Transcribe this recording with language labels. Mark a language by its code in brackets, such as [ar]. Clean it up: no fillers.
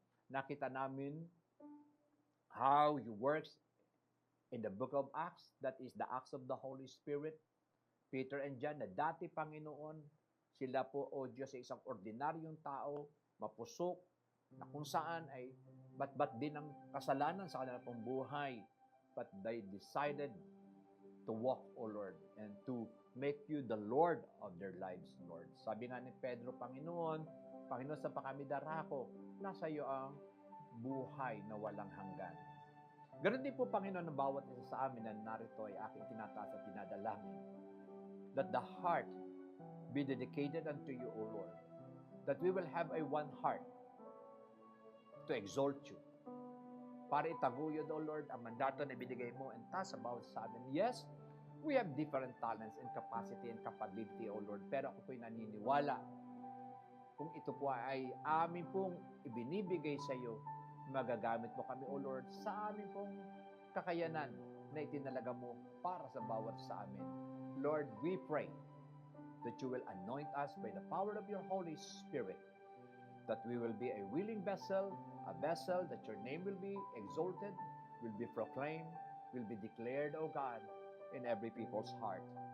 [tl] Nakita namin [en] how you works in the book of Acts, that is the acts of the Holy Spirit. [tl] Peter and John, na dati Panginoon, sila po, O Diyos, ay isang ordinaryong tao, mapusok, na kung saan ay bat-bat din ang kasalanan sa kanilang pong buhay. [en] But they decided to walk, O Lord, and to make you the Lord of their lives, Lord. [tl] Sabi nga ni Pedro, Panginoon, sa kami darako, nasa iyo ang buhay na walang hanggan. Ganon din po, Panginoon, ng bawat isa sa amin na narito ay aking tinataas at tinadalangin. [en] That the heart be dedicated unto you, O Lord. That we will have a one heart to exalt you. [tl] Para itaguyod, O Lord, ang mandato na binigay mo [en] and task [tl] sa bawat sa amin. [en] Yes, we have different talents and capacity and capability, O Lord. [tl] Pero ako po'y naniniwala kung ito po ay amin pong ibinibigay sa iyo, magagamit mo kami, O Lord, sa amin pong kakayanan na itinalaga mo para sa bawat sa amin. [en] Lord, we pray that you will anoint us by the power of your Holy Spirit, that we will be a willing vessel, a vessel that your name will be exalted, will be proclaimed, will be declared, O God, in every people's heart.